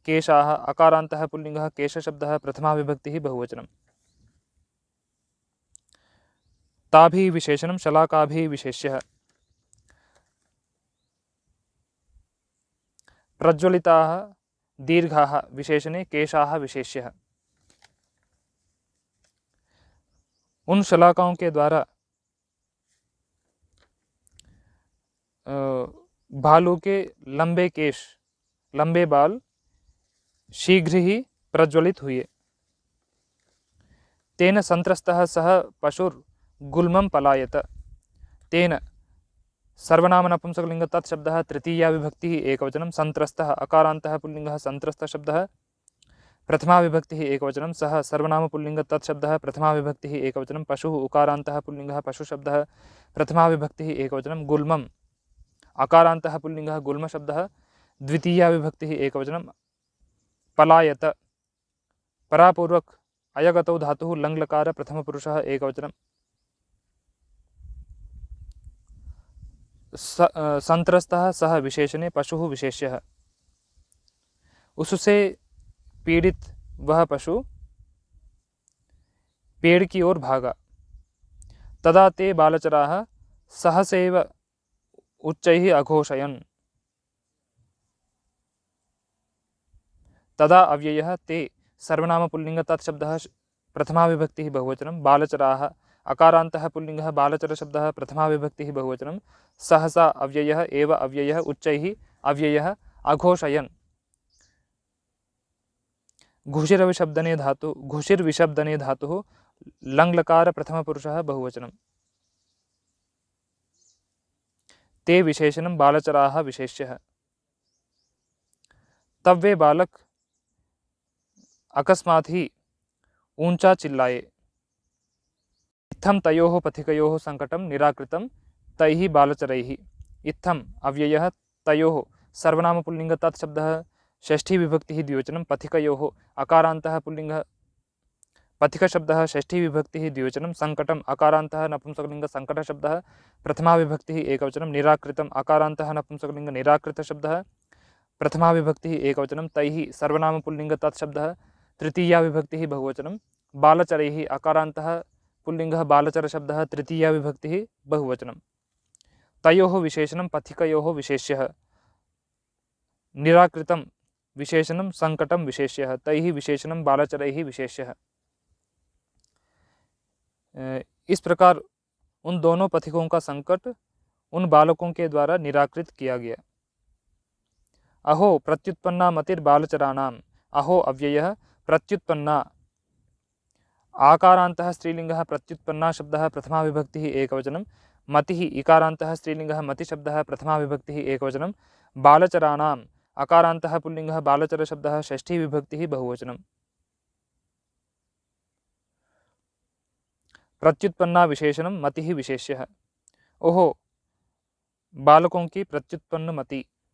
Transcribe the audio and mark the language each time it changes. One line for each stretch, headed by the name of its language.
Sanskrit: केशाः अकारान्तः पुल्लिङ्गः केशशब्दः प्रथमा विभक्तिः बहुवचनं। ताभिः विशेषणं शलाकाभिः विशेष्यः। प्रज्वलिताः दीर्घाः विशेषणे केशाः विशेष्यः।
Hindi: उन शलाकाओं के द्वारा भालू के लंबे केश लंबे बाल शीघ्र ही प्रज्वलित हुए।
Sanskrit: तेन संत्रस्तः सः पशुर्गुल्मं पलायत। तेन सर्वनाम नपुंसकलिंग तत्शब्दः तृतीया विभक्तिः एकवचनं। संत्रस्तः अकारान्तः पुल्लिङ्गः संत्रस्तशब्दः प्रथमा विभक्तिः एकवचनं। सः सर्वनाम पुल्लिंग तत्शब्दः प्रथमा विभक्तिः एकवचनं। पशुः उकारान्तः पुल्लिङ्गः पशुशब्दः प्रथमा विभक्तिः एकवचनं। गुल्मम् अकारान्तः पुल्लिङ्गः गुल्मशब्दः द्वितीया विभक्तिः एकवचनं। पलायत परापूर्वक अयगतौ धातुः लङ्लकार प्रथमपुरुषः एकवचनं। संत्रस्तः सः विशेषणे पशुः विशेष्यः।
Hindi: उससे पीड़ित वह पशु पेड़ की ओर भागा।
Sanskrit: तदा ते बालचराः सहसैव उच्चैः अघोषयन्। तदा अव्ययः ते सर्वनाम पुल्लिंग तत्शब्दः प्रथमा विभक्तिः बहुवचनं। बालचराः अकारान्तः पुल्लिङ्गः बालचरशब्दः प्रथमा विभक्तिः बहुवचनं। सहसा अव्ययः एव अव्ययः उच्चैः अव्ययः अघोषयन्। घुषिर्विशब्दने धातुः लङ्लकार प्रथमपुरुषः बहुवचनं। ते विशेषणं बालचराः विशेष्यः।
Hindi: तब वे बालक अकस्मात् ही ऊंचा चिल्लाए।
Sanskrit: इत्थं तयोः पथिकयोः संकटं निराकृतं तैः बालचरैः। इत्थम् अव्ययः तयोः सर्वनाम पुल्लिंग तत्शब्दः षष्ठी विभक्तिः द्विवचनं। पथिकयोः अकारान्तः पुल्लिंगः पथिकशब्दः षष्ठी विभक्तिः द्विवचनं। संकटम् अकारान्तः नपुंसकलिंग संकटशब्दः प्रथमा विभक्तिः एकवचनं। निराकृतम् अकारान्तः नपुंसकलिंग निराकृतशब्दः प्रथमा विभक्तिः एकवचनं। तैः सर्वनाम पुल्लिंग तत्शब्दः तृतीया विभक्तिः बहुवचनं। बालचरैः अकारान्तः पुल्लिंगः बालचरशब्दः तृतीया विभक्तिः बहुवचनं। तयोः विशेषणं पथिकयोः विशेष्यः। निराकृतं विशेषणं संकटं विशेष्यः। तैः विशेषणं बालचरैः विशेष्यः।
Hindi: इस प्रकार उन दोनों पथिकों का संकट उन बालकों के द्वारा निराकृत किया गया।
Sanskrit: अहो प्रत्युत्पन्ना मतिर्बालचराणाम्। अहो अव्ययः प्रत्युत्पन्ना आकारान्तः स्त्रीलिंगः प्रत्युत्पन्ना शब्दः प्रथमा विभक्तिः एकवचनं। मतिः इकारान्तः स्त्रीलिंगः मतिशब्दः प्रथमा विभक्तिः एकवचनं। बालचराणाम् अकारान्तः पुल्लिंगः बालचरशब्दः षष्ठी विभक्तिः बहुवचनं। प्रत्युत्पन्ना विशेषणं मतिः विशेष्यः।
Hindi: ओहो बालकों की प्रत्युत्पन्न मति।